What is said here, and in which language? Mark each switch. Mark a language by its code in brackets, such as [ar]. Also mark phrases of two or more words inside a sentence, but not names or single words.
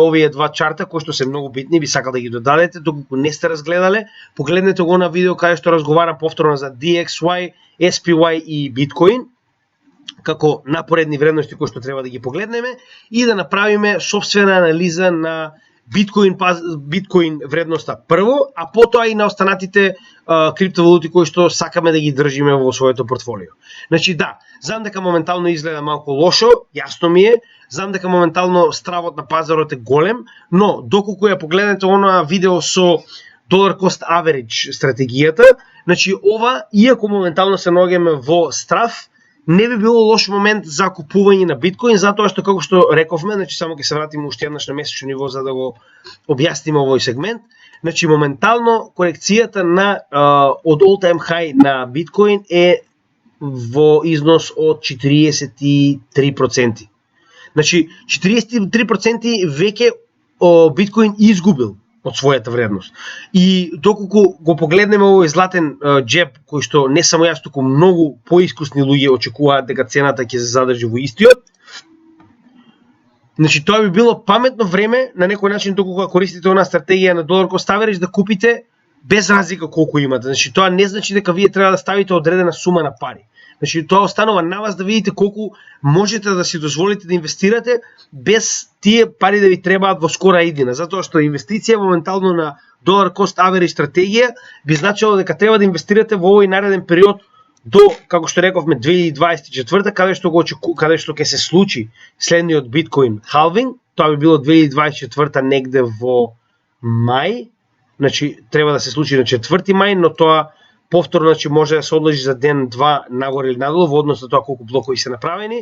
[mk] овие два чарта кои што се многу битни, би сакал да ги додадете, доколку не сте разгледале, погледнете го на видео каде што разговарам повторно за DXY, SPY и биткоин, како напоредни вредности кои што треба да ги погледнеме и да направиме сопствена анализа на биткоин вредноста прво, а потоа и на останатите криптовалути кои што сакаме да ги држиме во своето портфолио. Значи да, знам дека моментално изгледа малку лошо, јасно ми е, знам дека моментално стравот на пазарот е голем, но доколку ја погледнете онаа видео со [en] dollar cost average [mk] стратегијата, значи ова, иако моментално се наоѓаме во страв, не би било лош момент за купување на биткоин, затоа што како што рековме, значи само ќе се вратиме уште еднаш на месечно ниво за да го објасниме овој сегмент. Значи моментално корекцијата на од [en] all time high [mk] на биткоин е во износ од 43%. Значи 43% веќе биткоин изгубил од својата вредност. И доколку го погледнеме овој златен джеб, кој што не само јас, туку многу поискусни луѓе очекуваат дека цената ќе се задржи во истиот, значи тоа би било паметно време на некој начин доколку користите онаа стратегија на [en] dollar cost average [mk] да купите без разлика колку имате. Значи тоа не значи дека вие треба да ставите одредена сума на пари. Значи тоа останува на вас да видите колку можете да си дозволите да инвестирате без тие пари да ви требаат во скора иднина, затоа што инвестиција моментално на [en] dollar cost average [mk] стратегија би значило дека треба да инвестирате во овој нареден период до, како што рековме, 2024, каде што ќе се случи следниот биткоин халвинг. Тоа би било 2024 негде во мај, значи треба да се случи на 4 мај, но тоа повторно значи може да се одложи за ден-два нагоре или надолу во однос на тоа колку блокови се направени.